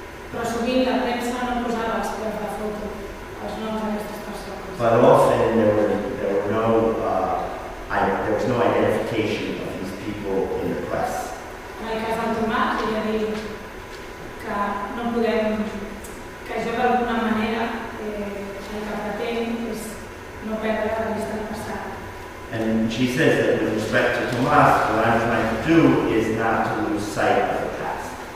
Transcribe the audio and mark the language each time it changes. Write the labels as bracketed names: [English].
[Catalan] Però sovint la premsa no posava els peus de foto, els noms d'aquestes persones. [English] But often there was no identification of these people in the press. [Catalan] En el cas del Tomàs, ella diu que no podem, que jo d'alguna manera el que pretenc és no perdre la vista del passat. [English] And she says that with respect to Tomás, what I'm trying to do is not to lose sight of the past.